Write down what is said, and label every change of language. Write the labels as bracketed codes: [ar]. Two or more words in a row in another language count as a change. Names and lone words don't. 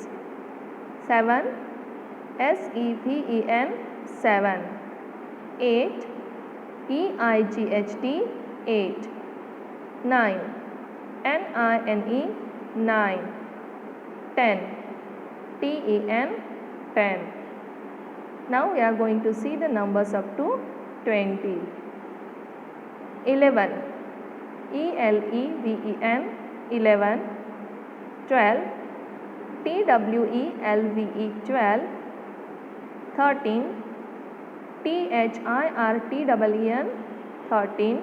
[en] 7, S-E-V-E-N, 7. 8, E-I-G-H-T, 8. 9, N-I-N-E, 9. 10, T-E-N, 10. Now we are going to see the numbers up to 20. 11, E-L-E-V-E-N, 11. 12, T-W-E-L-V-E, 12. 13, T-H-I-R-T-E-E-N, 13.